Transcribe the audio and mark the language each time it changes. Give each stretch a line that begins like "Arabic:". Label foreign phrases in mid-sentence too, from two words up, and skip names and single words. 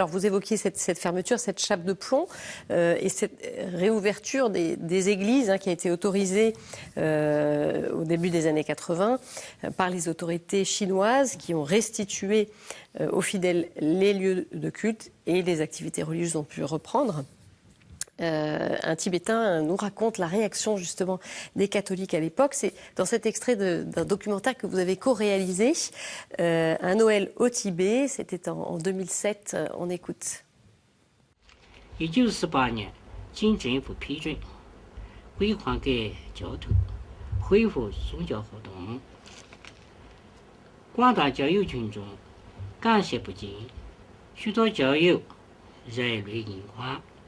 French: Alors vous évoquiez cette fermeture, cette chape de plomb et cette réouverture des églises qui a été autorisée au début des années 80 par les autorités chinoises qui ont restitué aux fidèles les lieux de culte et les activités religieuses ont pu reprendre. Un Tibétain nous raconte la réaction justement des catholiques à l'époque. C'est dans cet extrait d'un documentaire que vous avez co-réalisé, Un Noël au Tibet. C'était en 2007. On écoute.
Chinese: 1918 年，经政府批准，归还给教徒，恢复宗教活动。广大教友群众感谢不尽，许多教友热泪盈眶。